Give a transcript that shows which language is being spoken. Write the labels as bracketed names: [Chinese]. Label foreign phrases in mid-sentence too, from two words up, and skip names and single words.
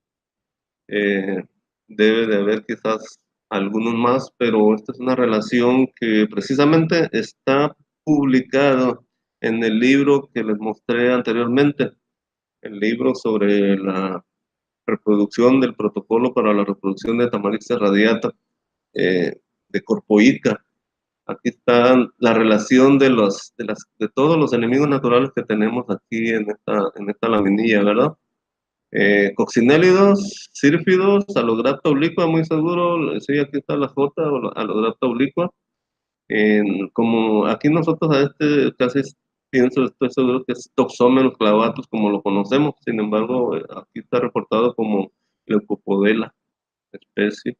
[Spanish] eh, Debe de haber quizás algunos más, pero esta es una relación que precisamente está publicado en el libro que les mostré anteriormente, el libro sobre la reproducción del protocolo para la reproducción de Tamarixa radiata de Corpoica. Aquí está la relación de todos los enemigos naturales que tenemos aquí en esta laminilla, ¿verdad? Coccinélidos, sírfidos, Allograpta obliqua, muy seguro, sí, aquí está la J, Allograpta obliqua. Como aquí nosotros a casi estoy seguro que es Toxomerus clavatus como lo conocemos, sin embargo, aquí está reportado como Leucopodela, especie.